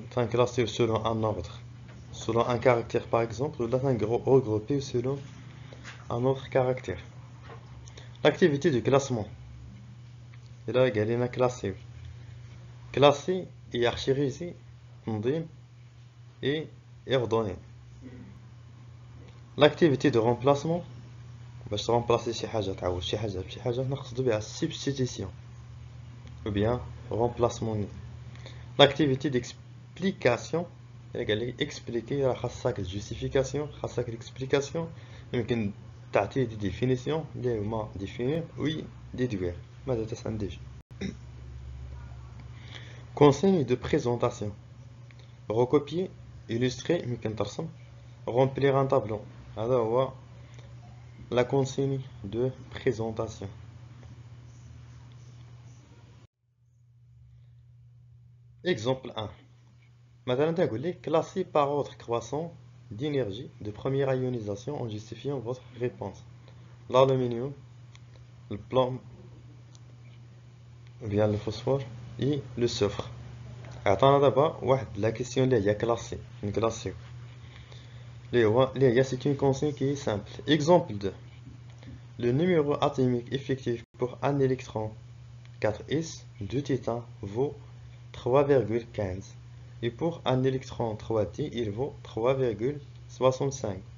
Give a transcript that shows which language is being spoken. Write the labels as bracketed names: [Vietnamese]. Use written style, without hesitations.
[French] Classer selon un ordre, selon un caractère par exemple, ou là regrouper selon un autre caractère. L'activité de classement. Et là, il y a classer. Classer, hiérarchiser, نظيم et ordonner. L'activité de remplacement. [Arabic] باش remplacer شي حاجة تعوض شي حاجة بشي حاجة نقصد بها [French] substitution ou bien remplacement. L'activité d'explication. [Arabic] قال لي expliquer راه خاصك justification خاصك l'explication يمكن تعطيه دي définition اللي هما [French] définir oui déduire [Arabic] ماذا تستنتج. [French] Consigne de présentation. Recopier, illustrer [Arabic] يمكن ترسم. [French] Remplir un tableau [Arabic] هذا هو [French] la consigne de présentation. Exemple 1. Maintenant, [Arabic] تقول لي [French] classer par ordre croissant d'énergie de première ionisation en justifiant votre réponse. L'aluminium, le plomb, ou bien le phosphore et le soufre. [Arabic] عطانا دابا واحد la question اللي هي classée. نكلاسيو. [French] C'est une consigne qui est simple. Exemple 2. Le numéro atomique effectif pour un électron 4s de titane vaut 3,15 et pour un électron 3d il vaut 3,65.